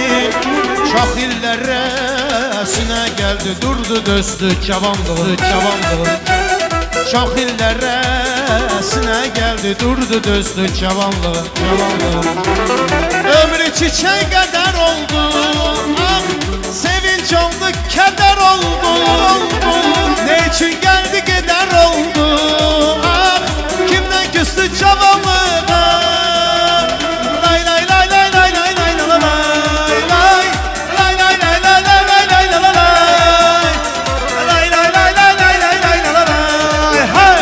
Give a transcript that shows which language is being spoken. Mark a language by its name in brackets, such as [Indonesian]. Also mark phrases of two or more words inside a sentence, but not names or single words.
[Azerbaijani] Çox illərə sinə gəldi, durdu dözdü cavanlığı. Çox illərə sinə gəldi, durdu dözdü cavanlığı. Ömrü çiçək qədər oldu. Ah, sevinç oldu, kədər oldu. [Turkish] Ne için geldi gider oldu. Ah, kimden küstü cavanlığa. Lay lay lay lay lay lay lay lay lay lay. Lay lay lay lay lay lay lay lay lay. Lay lay lay lay lay lay lay lay lay. Hay.